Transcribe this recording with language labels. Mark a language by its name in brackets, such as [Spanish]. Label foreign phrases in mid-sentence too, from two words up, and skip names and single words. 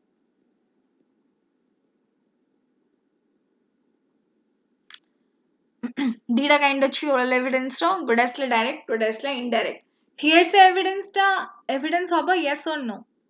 [Odia] ଦିଟା kind ଅଛି [English] oral evidence [Odia] ର ଗୋଟେ ଆସିଲା direct ଗୋଟେ ଆସିଲା [English] indirect hearsay evidence [Odia] ଟା evidence ହବ [English] yes or no